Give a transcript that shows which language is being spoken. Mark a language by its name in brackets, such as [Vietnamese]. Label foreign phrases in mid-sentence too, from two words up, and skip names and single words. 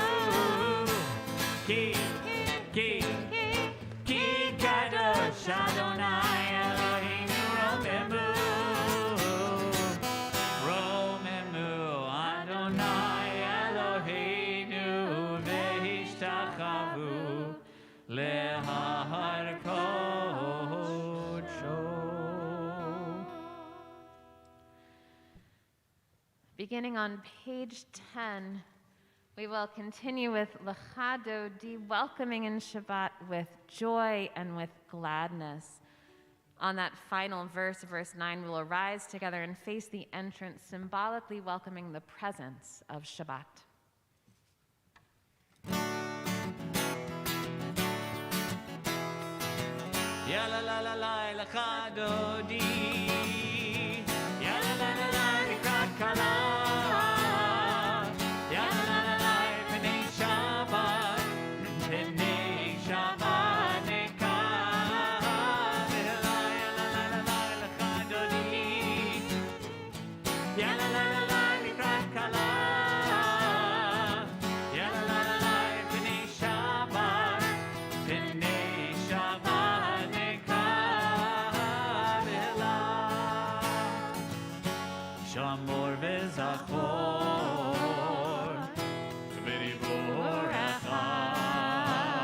[Hebrew] כי קדוש אדוני אלוהינו רוממו. רוממו אדוני אלוהינו והשתחוו להר קדשו. [English] Beginning on page 10, we will continue with Lecha Dodi, welcoming in Shabbat with joy and with gladness. On that final verse, verse 9, we will rise together and face the entrance, symbolically welcoming the presence of Shabbat. [Hebrew] Ya la la la la לכה דודי. Ya la la la la לקראת כלה. Ya la la la la פני שבת. פני שבת נקבלה. Ya la la la la לכה דודי. Ya la la la la לקראת כלה. Ya la la la la פני שבת. פני שבת נקבלה. שמור וזכור ודיבורך